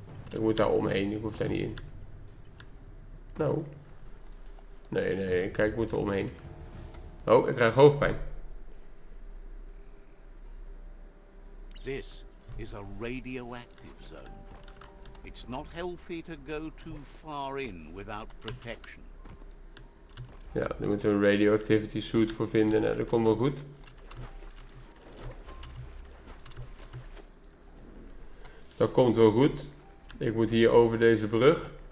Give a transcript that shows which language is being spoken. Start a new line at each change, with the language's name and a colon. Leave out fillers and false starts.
Dutch: Ik moet daar omheen, ik hoef daar niet in. Nou. Nee, kijk, ik moet er omheen. Oh, ik krijg hoofdpijn.
English: This is a radioactive zone. It's not healthy to go too far in without protection.
Dutch: Ja, daar moeten we een radioactivity suit voor vinden. Nou, dat komt wel goed. Dat komt wel goed. Ik moet hier over deze brug.